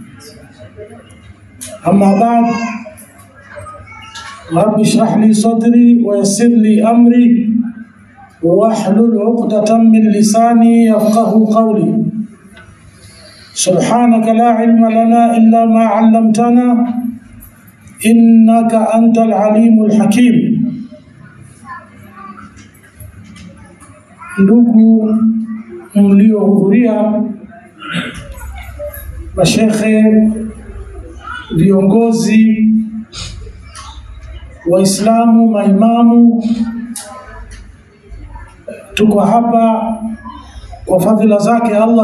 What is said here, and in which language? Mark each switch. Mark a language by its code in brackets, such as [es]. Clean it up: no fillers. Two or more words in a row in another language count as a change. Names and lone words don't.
[ar] أما بعد، رب اشرح لي صدري ويسر لي أمري واحلل عقدة من لساني يفقه قولي. سبحانك لا علم لنا إلا ما علمتنا إنك أنت العليم الحكيم. [sw] Ndugu mliohudhuria, mashekhe, viongozi, Waislamu, maimamu, tuko hapa kwa fadhila zake Allah